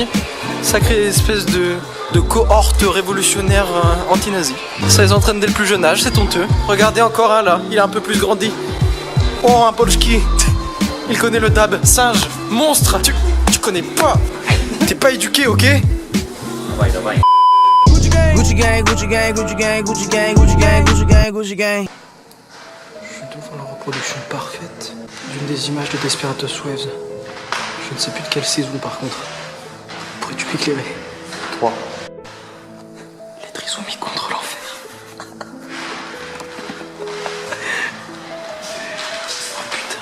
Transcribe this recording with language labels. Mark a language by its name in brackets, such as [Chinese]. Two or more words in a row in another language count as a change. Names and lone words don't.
[French] Sacrée espèce de cohorte révolutionnaire anti-nazi. Ça les entraîne dès le plus jeune âge, c'est honteux. Regardez encore un là, il est un peu plus grandi. Oh, un Polski. Il connaît le dab. Singe, monstre. Tu connais pas. T'es pas éduqué, ok? Gucci gang, Gucci gang, Gucci gang, Gucci gang, Gucci gang, Gucci gang, Gucci gang, Gucci gang. Je suis devant la reproduction parfaite d'une des images de Desperate Waves. Je ne sais plus de quelle saison par contre. Pourrais-tu m'éclairer? 3. Les trisomies contre l'enfer. Oh putain.